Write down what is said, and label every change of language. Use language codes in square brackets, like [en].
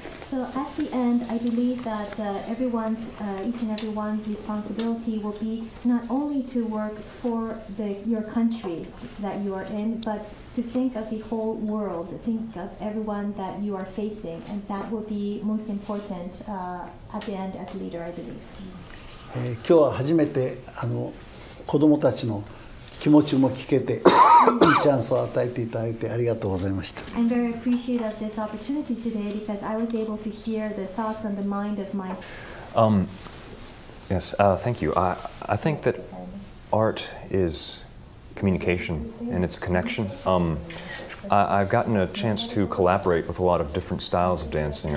[en] So at the end, I believe that each and everyone's responsibility will be not only to work for your country that you are in, but to think of the whole world, think of everyone that you are facing, and that will be most important at the end as a leader, I believe. [ja] 今日は初めて子どもたちの気持ちも聞けていいチャンスを与えていただいてありがとうございました。 [en] I'm very appreciative of this opportunity today because I was able to hear the thoughts and the mind of my. Yes, thank you. I think that art is communication and it's a connection. I've gotten a chance to collaborate with a lot of different styles of dancing.